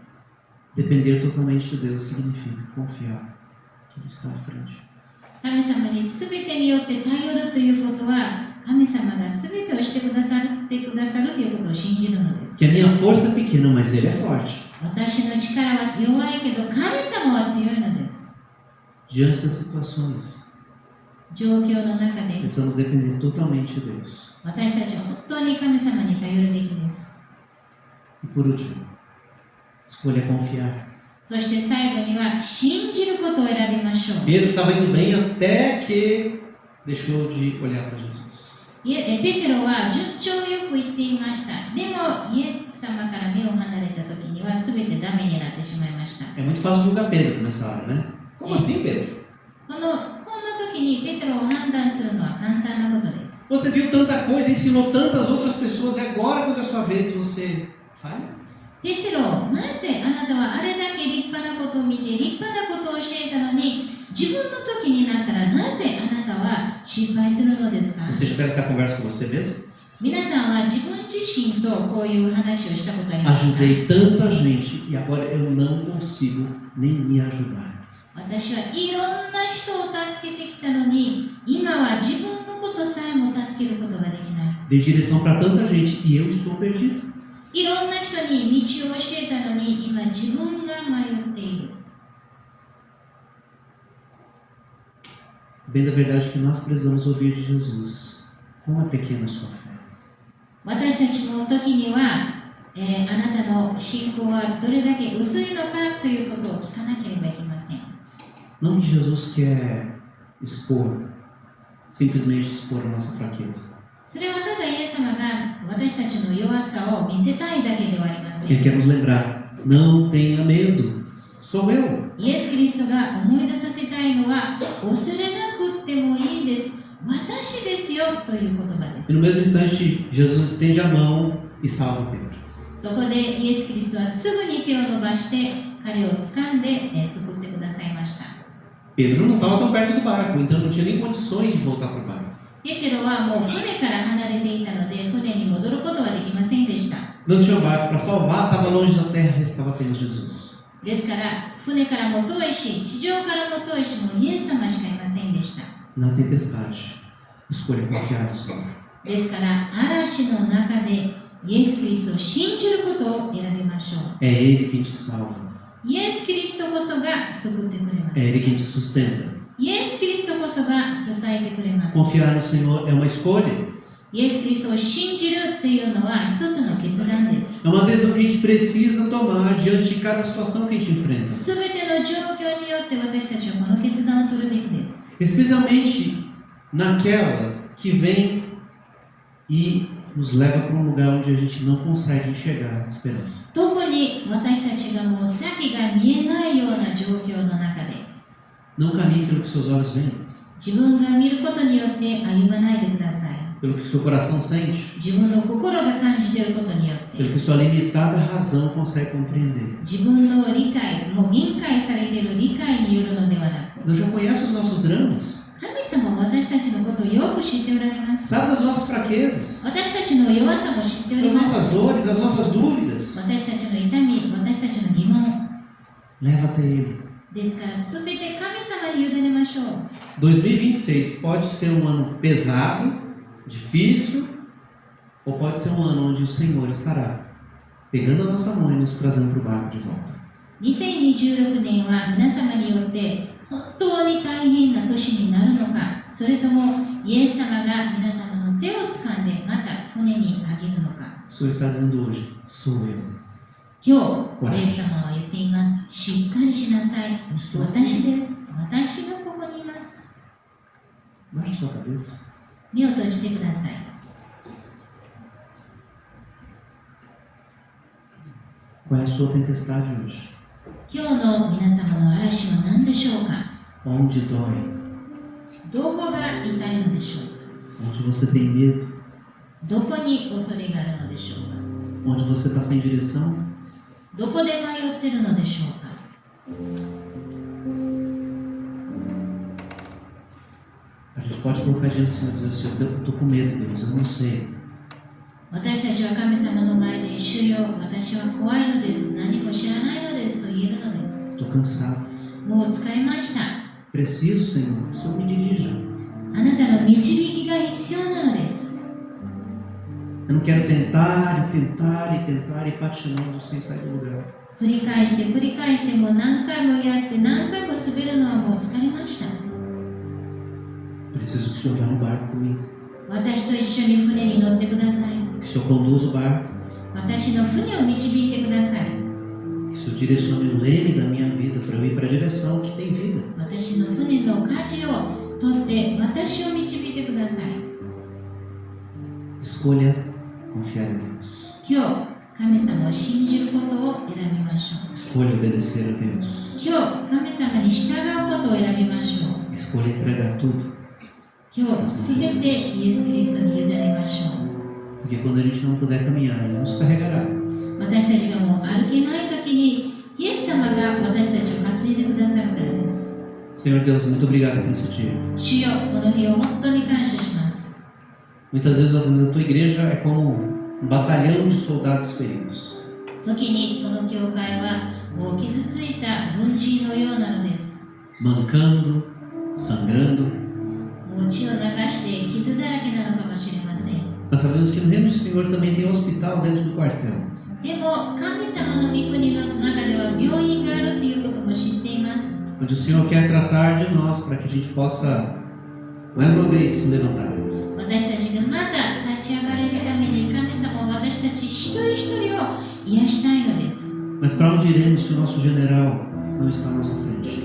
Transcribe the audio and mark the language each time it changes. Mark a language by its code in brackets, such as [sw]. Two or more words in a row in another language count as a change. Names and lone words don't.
[pt] Depender totalmente de Deus significa confiar que Ele está à frente. [ja] 神様に全てによって頼るということは、神様が全てをしてくださるということを信じるのです。 [pt] Que a minha força é pequena, mas Ele é forte. [ja] 私の力は弱いけど、神様は強いのです。 [pt] Diante das situações, [ja] 状況の中で、 [pt] precisamos depender totalmente de Deus. [ja] 私たちは本当に神様に頼るべきです。 [pt] E por último, escolha confiar. [ja] そして最後には、信じることを選びましょう。 [pt] Pedro estava indo bem até que deixou de olhar para Jesus. [ja] ペテロは順調よく言っていました。でも、イエス様から目を離れた時には、全てダメになってしまいました。 [pt] É muito fácil julgar Pedro nessa hora, né? Como assim, Pedro? [ja] こんな時にペテロを判断するのは簡単なことです。 [pt] Você viu tanta coisa, ensinou tantas outras pessoas, e agora, quando é a sua vez, você falha? [ja] ペテロ、なぜあなたはあれだけ立派なことを見て、立派なことを教えたのに、自分の時になったらなぜあなたは失敗するのですか？ [pt] Você já teve essa conversa com você mesmo? [ja] 皆さんは自分自身とこういう話をしたことありますか？ [pt] Ajudei tanta gente e agora eu não consigo nem me ajudar. [ja] 私はいろんな人を助けてきたのに、今は自分のことさえも助けることができない。 [pt] Dei direção para tanta gente e eu estou perdido. [ja] いろんな人に道を教えたのに、今自分が迷っている。 [pt] Bem da verdade que nós precisamos ouvir de Jesus. Como é pequena a sua fé. [ja] 私たちの時には、あなたの信仰はどれだけ薄いのかということを聞かなければいけません。 [pt] Não que Jesus quer expor, simplesmente expor a nossa fraqueza. [ja] それはただイエス様が私たちの弱さを見せたいだけではありませ [pt] Ele [ja] ん。 [pt] quer nos lembrar, não tenha medo, sou eu. [ja] イエス・キリストが思い出させたいのは、恐れなくってもいいです。私ですよという言葉で [pt] E no [ja] す。 [pt] mesmo instante, Jesus estende a mão e salva Pedro. [ja] そこでイエス・キリストはすぐに手を伸ばして彼を掴んで救ってくださいました。 [pt] Pedro não estava tão perto do barco, então não tinha nem condições de voltar para o barco. [ja] ペテロはもう船から離れていたので船に戻ることはできませんでした。 [pt] Não tinha barco para salvar, estava longe da terra, restava apenas Jesus. [ja] ですから船からも遠いし地上からも遠いしもうイエス様しかいませんでした。 [pt] Na tempestade, escolha confiar no Senhor. [ja] ですから嵐の中でイエス・キリストを信じることを選びましょう。 [pt] É Ele quem te salva, [ja] イエス・キリストこそが救ってくれま [pt] é Ele [ja] す。 [pt] quem te sustenta. [ja] イエス・キリストこそが支えてくれます。 [pt] Confiar no Senhor é uma escolha, [ja] イエス・キリストを信じるというのは一つの決断です。 [pt] é uma decisão que a gente precisa tomar diante de cada situação que a gente enfrenta. [ja] すべての状況によって私たちはこの決断を取るべきです。 [pt] Especialmente naquela que vem e nos leva para um lugar onde a gente não consegue enxergar a esperança. [ja] 特に私たちがもう先が見えないような状況の中で [pt] Não caminhe pelo que seus olhos veem, [ja] 自分が見ることによって歩まないでください。 [pt] pelo que seu coração sente, [ja] 自分の心が感じていることによって [pt] pelo que sua limitada razão consegue compreender. [ja] 自分の理解、もう限界されている理解によるのではなく [pt] Deus já conhece os nossos dramas, [ja] 神様は私たちのことをよく知っておられます。 [pt] sabe das nossas fraquezas, [ja] 私たちの弱さも知っており [pt] das [ja] ます。 [pt] nossas dores, das nossas dúvidas. [ja] 私たちの痛み、私たちの疑問 [pt] Leva até Ele. [ja] ですからすべて神様に委ねましょう。 [pt] 2026 pode ser um ano pesado, difícil, ou pode ser um ano onde o Senhor estará pegando a nossa mão e nos trazendo para o barco de volta. [ja] 2026 年は皆様によって本当に大変な年になるのか、それともイエス様が皆様の手を掴んでまた船にあげるのか。 [pt] O Senhor está dizendo hoje, sou eu. [ja] 今日、イエス様は言っています。しっかりしなさい。私です。私がここにいます。 [pt] Baixe sua cabeça. [ja] 目を閉じてください。 [pt] Qual é a sua tempestade hoje? [ja] 今日の皆様の嵐は何でしょうか。 [pt] Onde dói? [ja] どこが痛いのでしょうか。 [pt] Onde você tem medo? [ja] どこに恐れがあるのでしょうか。 [pt] Onde você está sem direção? [ja] どこで迷っているのでしょうか。 [pt] A gente pode colocar diante do Senhor e dizer, Senhor, eu estou com medo, Deus, eu não sei. [ja] 私たちは神様の前で主よ、私は怖いのです。何も知らないのですと言えるのです。 [pt] Estou cansado. [ja] もう疲れました。 [pt] Preciso, Senhor, que o Senhor me dirija. [ja] あなたの導きが必要なのです。 [pt] Eu não quero tentar e tentar e tentar e patinando sem sair do lugar. [ja] 繰り返してもう何回もやって何回も滑るのはもう疲れました。 [pt] Preciso que o Senhor vá no barco comigo. [ja] 私と一緒に船に乗ってください。 [pt] Que o Senhor conduza o barco. [ja] 私の船を導いてください。 [pt] Que o Senhor direcione o leme da minha vida para eu ir para a direção que tem vida. [ja] 私の船の舵を取って私を導いてください。 [pt] Escolha confiar em Deus. [ja] 今日、神様を信じることを選びましょう。 [pt] Escolha obedecer a Deus. [ja] 今日、神様に従うことを選びましょう。 [pt] Escolha entregar tudo. [ja] 今日、すべてイエス・キリストに委ねましょう。 [pt] Porque quando a gente não puder caminhar, Ele nos carregará. [ja] 私たちがもう歩けないときに、イエス様が私たちを担いでくださるからです。 [pt] Senhor Deus, muito obrigado por esse dia. [ja] 主よ、この日を本当に感謝します。 [pt] Muitas vezes a tua igreja é como um batalhão de soldados feridos. [ja] 時にこの教会はもう傷ついた軍人のようなのです。 [pt] Mancando, sangrando. [ja] もう血を流して傷だらけなのかもしれません。 [pt] Mas sabemos que no reino do Senhor também tem hospital dentro do quartel. [ja] でも神様の御国の中では病院があるということも知っています。 [pt] Onde o Senhor quer tratar de nós para que a gente possa, mais uma vez, se levantar. [ja] 私たちがまた立ち上がれるために神様は私たち一人一人を癒したいのです。 [pt] Mas para onde iremos se o nosso general não está à nossa frente?